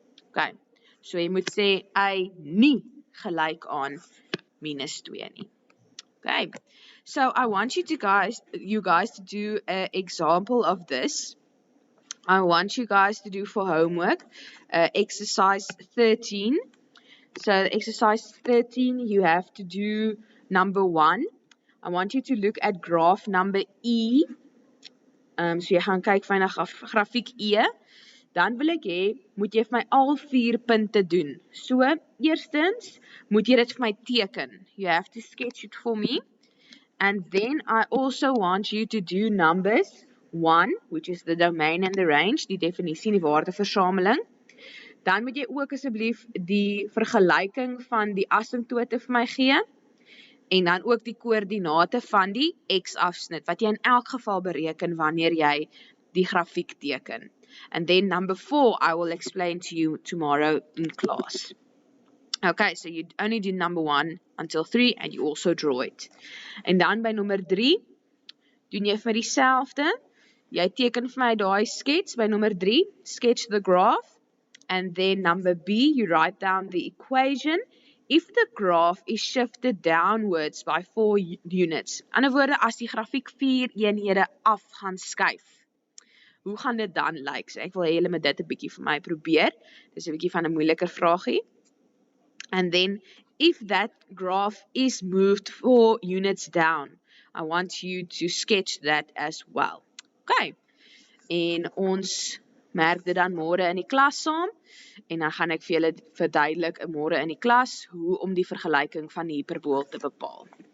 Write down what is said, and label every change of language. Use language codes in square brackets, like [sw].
[af] Okay, so jy moet sê y nie gelyk aan minus 2 nie. [en] Okay, so I want you guys to do an example of this. I want you guys to do for homework exercise 13. So exercise 13, you have to do number 1. I want you to look at graph number E. [af] So jy gaan kyk van grafiek E. Dan wil ek hê, moet jy vir my al 4 punte doen. So, eerstens, moet jy dit vir my teken. [en] You have to sketch it for me. And then I also want you to do numbers 1, which is the domain and the range, [af] die definisie en die waardeversameling. Dan moet jy ook asseblief die vergelyking van die asymptote vir my gee. En dan ook die koördinate van die x-afsnit, wat jy in elk geval bereken wanneer jy die grafiek teken. [en] And then number 4, I will explain to you tomorrow in class. Okay, so you only do number 1 until 3 and you also draw it. [af] En dan by nummer 3, doen jy vir my dieselfde. Jy teken vir my daai skets by nummer 3, [en] sketch the graph. And then number B, you write down the equation. If the graph is shifted downwards by 4 units, [af] in ander woorde, as die grafiek 4 eenhede af gaan skuif, hoe gaan dit dan lyk? So ek wil hê julle moet dit 'n bietjie vir my probeer. Dis 'n bietjie van 'n moeiliker vraagie. [en] And then, if that graph is moved 4 units down, I want you to sketch that as well. Okay. [af] En ons merk dit dan môre in die klas saam. En dan gaan ek vir julle verduidelik môre in die klas hoe om die vergelyking van die hiperbool te bepaal.